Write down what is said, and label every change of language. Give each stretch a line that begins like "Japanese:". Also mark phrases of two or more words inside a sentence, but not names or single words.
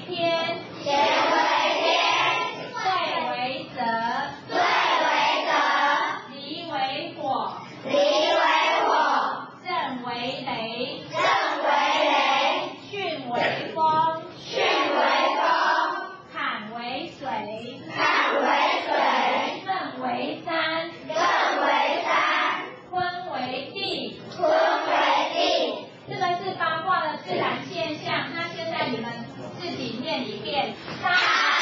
Chinese: 天，乾為天；兌為澤，兌為澤；離為火，離為火；震為雷，震為雷；巽為風，巽為風；坎為水，坎為水； 艮為山，艮為山；坤為地，坤為地。这个是八卦的自然现象，那现在你们自己念一遍。